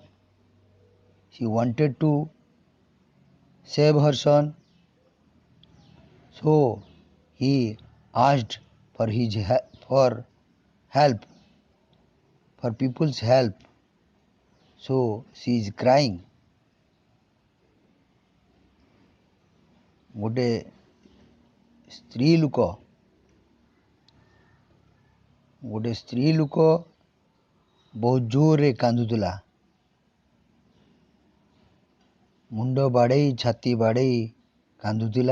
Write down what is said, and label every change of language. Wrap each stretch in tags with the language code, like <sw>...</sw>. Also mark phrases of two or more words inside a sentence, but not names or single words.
<en>She wanted to save her son. So he asked for for help, for people's help. So she is crying.</en> <or>ଗୋଟେ ସ୍ତ୍ରୀ ଲୋକ ବହୁତ ଜୋରରେ କାନ୍ଦୁଥିଲା। ମୁଣ୍ଡ ବାଡ଼େଇ ଛାତି ବାଡ଼େଇ କାନ୍ଦୁଥିଲା।</or>